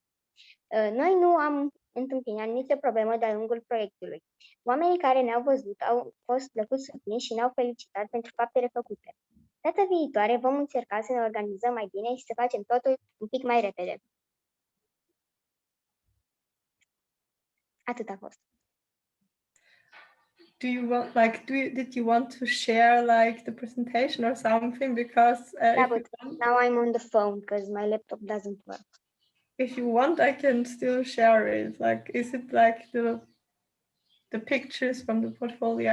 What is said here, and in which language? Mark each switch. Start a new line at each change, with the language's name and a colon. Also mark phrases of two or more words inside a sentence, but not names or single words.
Romanian: Noi nu am întâmpinat nicio problemă de-a lungul proiectului. Oamenii care ne-au văzut au fost plăcut surprinși și ne-au felicitat pentru faptele făcute. Data viitoare vom încerca să ne organizăm mai bine și să facem totul un pic mai repede. Atât a fost.
English: Did you want to share like the presentation or something? Because but now I'm on the phone because my laptop doesn't work. If you want, I can still share it. Like, is it like the pictures from the portfolio?